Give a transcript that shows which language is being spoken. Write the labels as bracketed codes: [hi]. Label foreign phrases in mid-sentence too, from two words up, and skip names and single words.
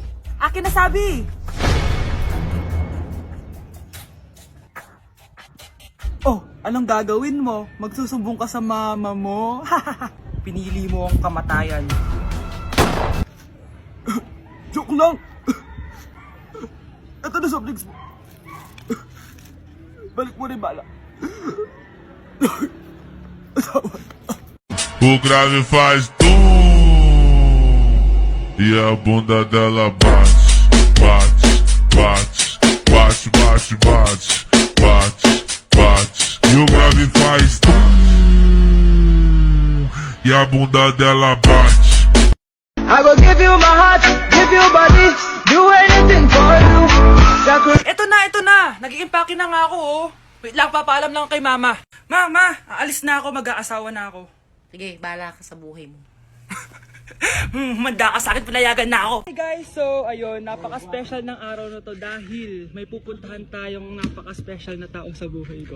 [tl] Akin na sabi! Oh, anong gagawin mo? Magsusumbong ka sa mama mo? Pinili mo ang kamatayan. Joke lang! Ito na [en] soft drinks [tl] mo. Balik mo rin bala. [pt] O grave faz e a bunda dela bate, bate, bate, bate, bate, bate, bate. E o grave faz e a bunda dela bate. [en] I will give you my heart, give you body, do anything for you. [tl] Ito na! Nag-i-impake na nga ako, oh. Wait lang, papaalam lang kay mama. Mama, aalis na ako, mag-aasawa na ako. Sige, bahala ka sa buhay mo. Manda ka sa akin, pinayagan na ako. [en] Hey guys, [tl] so ayun, napaka-special ng araw na to dahil may pupuntahan tayong napaka-special na tao sa buhay ko.